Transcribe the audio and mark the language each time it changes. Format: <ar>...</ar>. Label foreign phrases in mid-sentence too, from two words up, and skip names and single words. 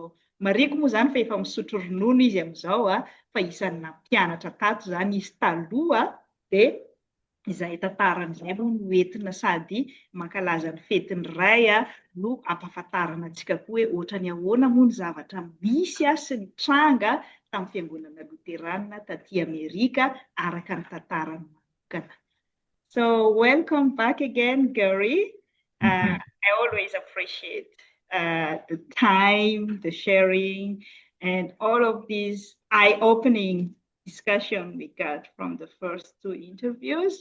<mg>Mariko moa zany fa efa misotro ronono izy amin'izao fa isan'ny nampianatra tato zany izy taloha dia izay tantarany izay moa no entina sady mankalaza ny fetin'ny iray no ampahafantarana antsika koa hoe ohatra ny ahoana moa ny zavatra misy sy ny tranga tamin'ny fiangonana loterana taty Amerika araka ny tantarany manokana.</mg> <en>So welcome back again, Gary. I always appreciate the time, the sharing, and all of these eye-opening discussion we got from the first two interviews.</en>